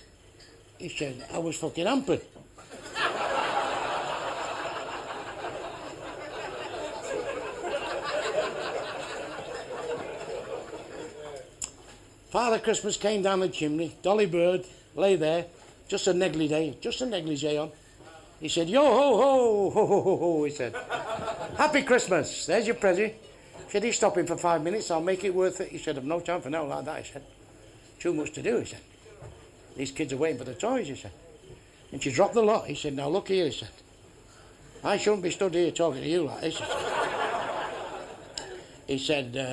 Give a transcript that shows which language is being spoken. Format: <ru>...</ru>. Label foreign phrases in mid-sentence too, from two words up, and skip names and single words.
<en>He said, I was fucking hampered. Father Christmas came down the chimney, Dolly Bird lay there, just a negligee on. He said, yo ho ho, ho ho ho ho, he said. Happy Christmas, there's your present. He said, he's stopping for 5 minutes, I'll make it worth it. He said, I've no time for now like that, he said. Too much to do, he said. These kids are waiting for the toys, he said. And she dropped the lot. He said, now look here, he said. I shouldn't be stood here talking to you like this, he said.</en>